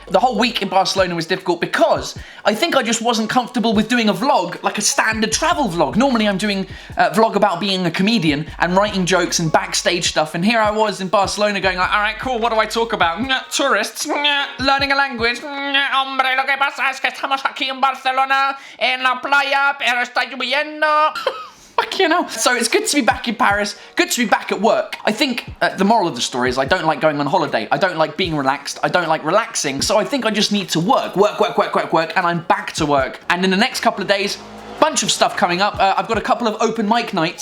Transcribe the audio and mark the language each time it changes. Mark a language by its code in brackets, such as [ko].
[en] The whole week in Barcelona was difficult because I think I just wasn't comfortable with doing a vlog, like a standard travel vlog. Normally I'm doing a vlog about being a comedian and writing jokes and backstage stuff, and here I was in Barcelona going like, alright, cool, what do I talk about? Tourists, learning a language. [es] Hombre, lo que pasa es que estamos aquí en Barcelona, en la playa, pero está lloviendo. [en] You know. So it's good to be back in Paris, good to be back at work. I think the moral of the story is I don't like going on holiday. I don't like being relaxed. I don't like relaxing. So I think I just need to work, and I'm back to work. And in the next couple of days, bunch of stuff coming up. I've got a couple of open mic nights.